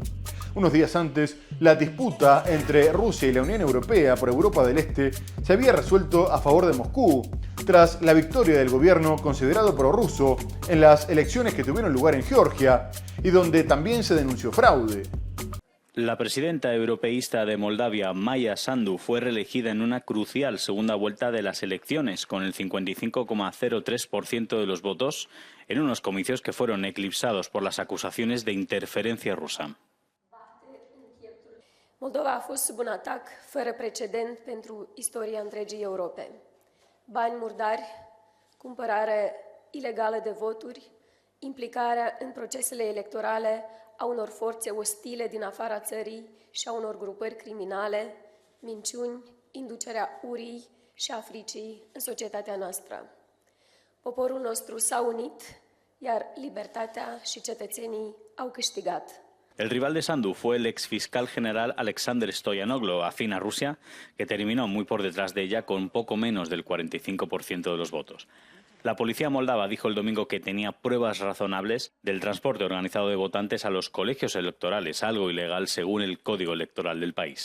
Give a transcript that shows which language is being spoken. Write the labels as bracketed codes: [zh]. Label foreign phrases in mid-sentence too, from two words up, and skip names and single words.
[es] Unos días antes, la disputa entre Rusia y la Unión Europea por Europa del Este se había resuelto a favor de Moscú, tras la victoria del gobierno considerado prorruso en las elecciones que tuvieron lugar en Georgia y donde también se denunció fraude. La presidenta europeísta de Moldavia, Maia Sandu, fue reelegida en una crucial segunda vuelta de las elecciones, con el 55,03% de los votos, en unos comicios que fueron eclipsados por las acusaciones de interferencia rusa. [ro] Moldova a fost sub un atac fără precedent pentru istoria întregii Europe. Bani murdari, cumpărare ilegală de voturi, implicarea în procesele electorale a unor forțe ostile din afara țării și a unor grupări criminale, minciuni, inducerea urii și a fricii în societatea noastră. Poporul nostru s-a unit, iar libertatea și cetățenii au câștigat. [es] El rival de Sandu fue el exfiscal general Alexander Stoyanoglu, afín a Rusia, que terminó muy por detrás de ella con poco menos del 45% de los votos. La policía moldava dijo el domingo que tenía pruebas razonables del transporte organizado de votantes a los colegios electorales, algo ilegal según el código electoral del país.